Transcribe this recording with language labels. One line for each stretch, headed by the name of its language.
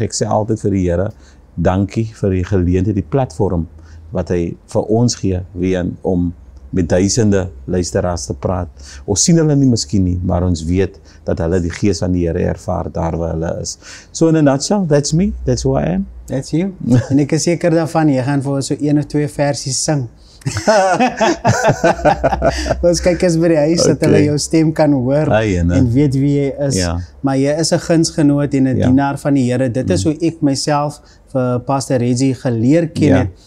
Afrikaans: Ek sê altyd vir die Here, dankie vir die geleentheid, die platform wat hy vir ons gee, Wian, om met duisende luisteraars te praat. Ons sien hulle nie miskien nie, maar ons weet dat hulle die gees van die Here ervaar daar waar hulle is.
English: So in a nutshell, that's me, that's who I am. That's you.
Afrikaans: En ek is seker daarvan, jy gaan vir ons so 1 of 2 versies sing. Ons kykers by die huis, dat hulle jou stem kan hoor en weet wie jy is. Maar jy is 'n gunsgenoot en 'n dienaar van die Here. Dit is hoe ek myself vir Pastor Reggie geleer ken het.